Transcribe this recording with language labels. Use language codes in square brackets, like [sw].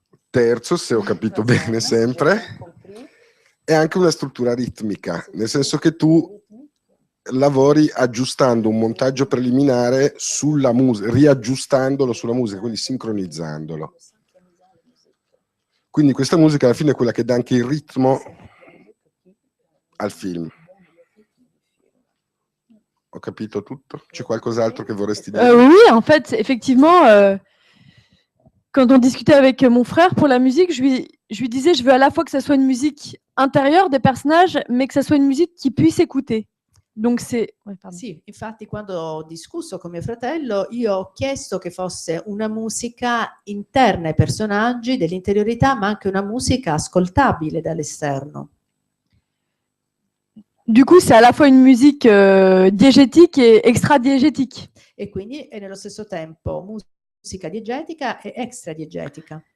[it] Terzo, se ho capito bene sempre, è anche una struttura ritmica, nel senso che tu lavori aggiustando un montaggio preliminare sulla musica, riaggiustandolo sulla musica, quindi sincronizzandolo. Quindi questa musica alla fine è quella che dà anche il ritmo al film. Ho capito tutto? C'è qualcos'altro che vorresti dire? [fr] Oui, en fait, effectivement, quand on discutait avec mon frère pour la musique, je lui disais, je veux à la fois que ça soit une musique intérieure des personnages, mais que ça soit une musique qui puisse écouter. Donc c'est... Ouais, [it] sì, infatti quando ho discusso con mio fratello, io ho chiesto che fosse una musica interna ai personaggi, dell'interiorità, ma anche una musica ascoltabile dall'esterno. [fr] Du coup, c'est à la fois une musique diégétique et extra-diégétique. [it] E quindi è nello stesso tempo musica diegetica e extradiegetica.